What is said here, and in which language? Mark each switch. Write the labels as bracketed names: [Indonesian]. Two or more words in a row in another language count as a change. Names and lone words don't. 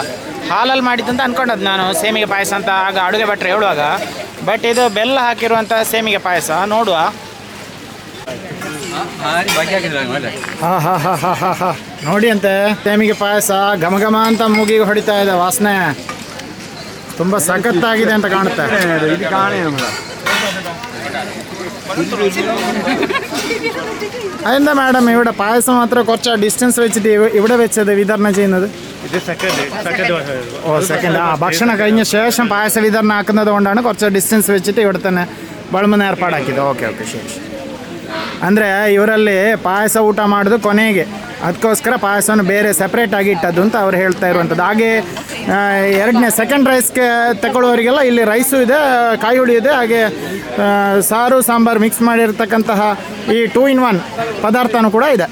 [Kannada] ಹಾಲಲ್ಲಿ ಮಾಡಿದ್ದಂತ ಅಂದ್ಕೊಂಡದ್ದು ನಾನು ಸೇಮಿಗೆ ಪಾಯಸ ಅಂತ ಆಗ ಅಡುಗೆ ಭಟ್ರು ಹೇಳುವಾಗ, ಬಟ್ ಇದು ಬೆಲ್ಲ ಹಾಕಿರುವಂಥ ಸೇಮಿಗೆ ಪಾಯಸ. ನೋಡುವ. ಹಾ ನೋಡಿ ಅಂತೆ ಸೇಮಿಗೆ ಪಾಯಸ ಘಮ ಘಮ ಅಂತ ಮೂಗಿಗೆ ಹೊಡಿತಾ ಇದೆ, ವಾಸನೆ ತುಂಬ ಸಖತ್ತಾಗಿದೆ ಅಂತ ಕಾಣುತ್ತೆ. [Malayalam] അതെന്താ മാഡം ഇവിടെ പായസം മാത്രം കുറച്ച് ഡിസ്റ്റൻസ് വെച്ചിട്ട് ഇവിടെ വെച്ചത് വിതരണം ചെയ്യുന്നത്? ഓ സെക്കൻഡ്. ഭക്ഷണം കഴിഞ്ഞ ശേഷം പായസ വിതരണം ആക്കുന്നത് കൊണ്ടാണ് കുറച്ച് ഡിസ്റ്റൻസ് വെച്ചിട്ട് ഇവിടെ തന്നെ [Kannada] ಬಳಮನ ಏರ್ಪಾಡಾಕಿದ್ದು. ಓಕೆ ಶರಿ. ಅಂದರೆ ಇವರಲ್ಲಿ ಪಾಯಸ ಊಟ ಮಾಡೋದು ಕೊನೆಗೆ, ಅದಕ್ಕೋಸ್ಕರ ಪಾಯಸವನ್ನು ಬೇರೆ ಸಪ್ರೇಟಾಗಿ ಇಟ್ಟದ್ದು ಅಂತ ಅವ್ರು ಹೇಳ್ತಾ ಇರುವಂಥದ್ದು. ಹಾಗೆ ಎರಡನೇ ಸೆಕೆಂಡ್ ರೈಸ್ಗೆ ತಗೊಳ್ಳೋರಿಗೆಲ್ಲ ಇಲ್ಲಿ ರೈಸು ಇದೆ, ಕಾಯಿ ಹುಳಿ ಇದೆ, ಹಾಗೆ ಸಾರು ಸಾಂಬಾರು ಮಿಕ್ಸ್ ಮಾಡಿರ್ತಕ್ಕಂತಹ ಈ 2 in 1 ಪದಾರ್ಥನೂ ಕೂಡ ಇದೆ.